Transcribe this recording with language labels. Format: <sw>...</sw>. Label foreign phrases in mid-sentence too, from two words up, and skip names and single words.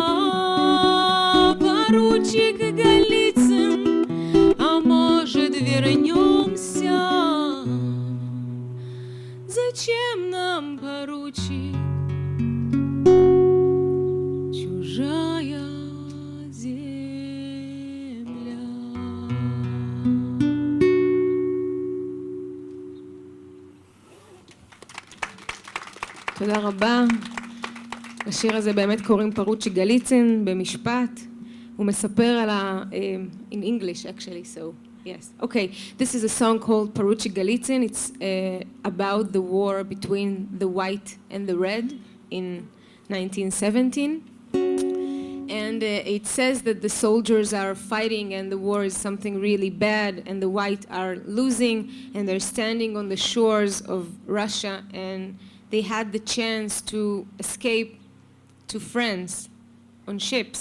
<ru>Поручик Голицын, а может вернемся? Зачем нам, поручик, чужая земля?</ru> <he>תודה רבה. השיר הזה באמת קוראים פרוצ'יק גליצין במשפט. הוא מספר על</he> <en>in English actually, so yes. Okay, this is a song called Porучик Голицын. It's about the war between the white and the red in 1917. And it says that the soldiers are fighting and the war is something really bad and the white are losing and they're standing on the shores of Russia and they had the chance to escape to France on ships.</en>